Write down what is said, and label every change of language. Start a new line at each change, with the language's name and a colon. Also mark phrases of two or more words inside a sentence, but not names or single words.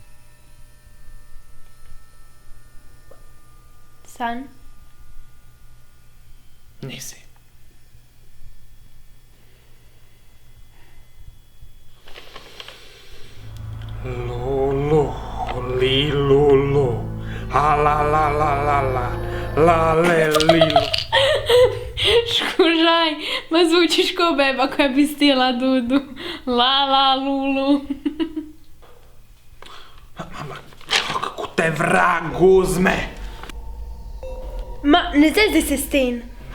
Croatian: San? Nisi. Lulu, li lulu, a la la la la la. La le lilo. Škužaj, ma zvučiš ko beba koja bi stila dudu. La la lulu. Mama, kako te vrag uzme. Ma, ne zezdi se s tim.